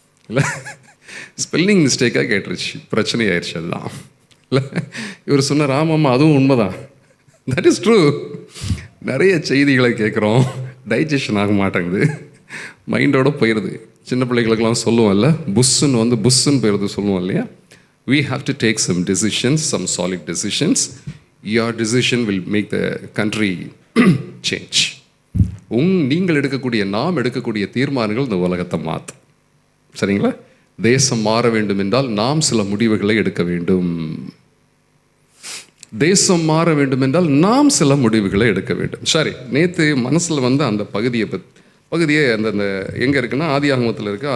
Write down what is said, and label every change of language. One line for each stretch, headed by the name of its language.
Tamil: இல்லை, ஸ்பெல்லிங் மிஸ்டேக்காக கேட்டுருச்சு, பிரச்சனை ஆயிடுச்சு. அதுதான் இல்லை, இவர் சொன்னார், ஆமாம்மா அதுவும் உண்மைதான்,
English: That is true.
Tamil: நிறைய செய்திகளை கேட்குறோம், டைஜஷன் ஆக மாட்டேங்குது, மைண்டோட போயிடுது. சின்ன பிள்ளைகளுக்கெல்லாம் சொல்லுவோம்ல, புஷ்ஷுன்னு போயிடுது சொல்லுவோம் இல்லையா.
English: We have to take some decisions, some solid decisions. Your decision will make the country change.
Tamil: நீங்கள் எடுக்கக்கூடிய, நாம் எடுக்கக்கூடிய தீர்மானங்கள் இந்த உலகத்தை மாற்றும். சரிங்களா? தேசம் மாற வேண்டும் என்றால் நாம் சில முடிவுகளை எடுக்க வேண்டும். தேசம் மாற வேண்டும் என்றால் நாம் சில முடிவுகளை எடுக்க வேண்டும். சரி, நேற்று மனசில் வந்து அந்த பகுதியே அந்த எங்கே இருக்குன்னா ஆதியாகமத்தில் இருக்குது.